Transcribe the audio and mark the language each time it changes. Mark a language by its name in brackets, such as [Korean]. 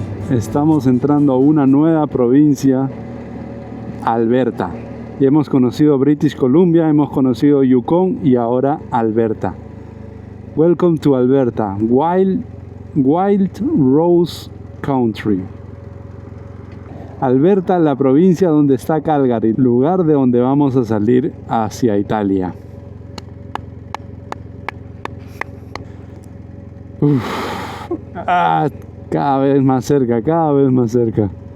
[Spanish] Estamos entrando a una nueva provincia, Alberta. Y hemos conocido British Columbia, hemos conocido Yukon y ahora Alberta. [English] Welcome to Alberta, Wild Rose Country. [Spanish] Alberta, la provincia donde está Calgary, lugar de donde vamos a salir hacia Italia. Cada vez más cerca, cada vez más cerca.